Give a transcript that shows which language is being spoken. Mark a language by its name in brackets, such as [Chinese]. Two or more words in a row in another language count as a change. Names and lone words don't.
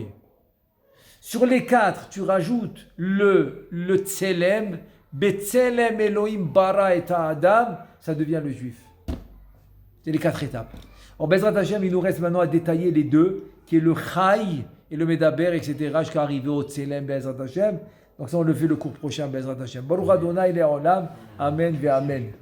[French] Sur les quatre, tu rajoutes le tselem, [Hebrew] בצלם אלוהים ברא את אדם, [French] ça devient le juif. C'est les quatre étapes. En [Hebrew] בעזרת השם, [French] il nous reste maintenant à détailler les deux, qui est le chai et le medaber, etc., jusqu'à arriver au tselem, [Hebrew] בעזרת השם. [French] Donc ça, on le fait le cours prochain, [Hebrew] בעזרת השם. ברוך אדוני לעולם אמן ואמן.